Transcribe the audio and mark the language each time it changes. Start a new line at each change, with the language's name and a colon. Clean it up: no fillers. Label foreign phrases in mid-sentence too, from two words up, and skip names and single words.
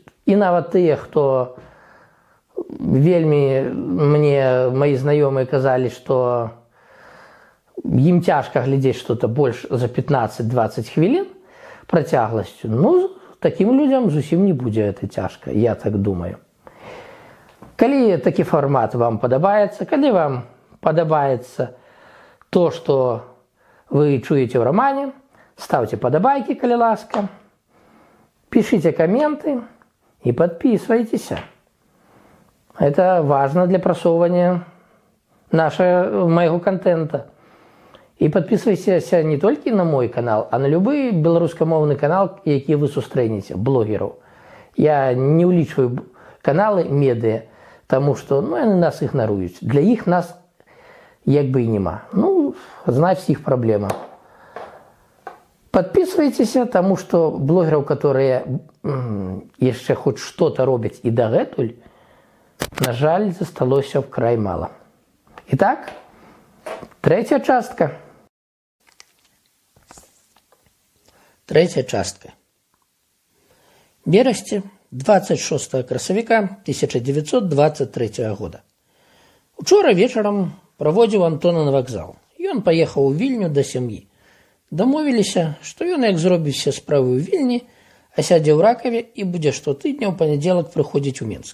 Belarusian: І нават тыя, хто вельмі мне, маі знаёмыя казалі, што ім цяжка глядзець што-то больш за 15-20 хвілін працягласцю, ну, такім людзям зусім не будзе гэта цяжка, я так думаю. Калі такі фармат вам падабаецца, калі вам падабаецца то, што вы чуеце ў рамане, ставце падабайкі, калі ласка, пішыце каменты
Russian: и подписывайтесь. Это важно для просовывания моего контента. И подписывайтесь не только на мой канал, а на любой
Belarusian: беларускамоўны канал, які вы сустрэнеце, блогераў. Я не улічваю каналы медыа,
Russian: потому что
Belarusian: яны нас ігнаруюць. Для іх нас як бы і нема. Ну, значит, іх праблема.
Russian: Подписывайтесь, потому что блогеров, которые еще хоть что-то робят и
Belarusian: дагэтуль, на жаль, засталося вкрай мало.
Russian: Итак, третья частка. Третья частка.
Belarusian: Берасці, 26 красавіка 1923 года. Учора вечарам праводзіў Антона на вакзал. Ён паехаў у Вільню да сям'і. Дамовіліся, што ён, як зробіць все справы ў Вільні, асядзе ў Ракаве і будзе штотыдня ў панядзелак прыходзіць у Менск.